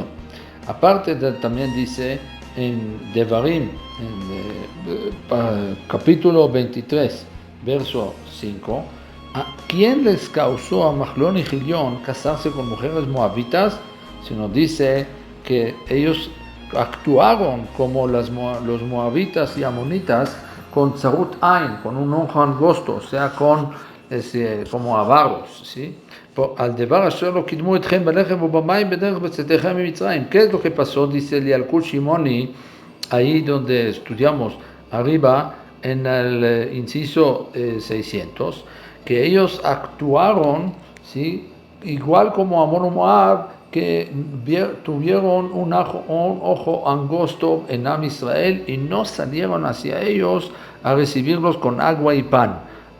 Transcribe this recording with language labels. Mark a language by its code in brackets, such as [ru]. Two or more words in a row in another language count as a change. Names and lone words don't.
[es] Aparte también dice en Devarim, en capítulo 23, verso 5, ¿a quién les causó a Machlon y Gilión casarse con mujeres moabitas? Sino dice que ellos actuaron como los moabitas y amonitas con [he] צרות עין, [es] con un ojo angosto, o sea, como avaros, ¿sí? [he] על דבר אשר לא קדמו אתכם בלחם ובמים בדרך בצאתכם ממצרים. [es] ¿Qué es lo que pasó? Dice el Yalkut Shimoni, ahí donde estudiamos arriba, en el inciso 600, que ellos actuaron, ¿sí? Igual como Amón y Moab, que tuvieron un ojo angosto en [he] עם ישראל [es] y no salieron hacia ellos a recibirlos con agua y pan.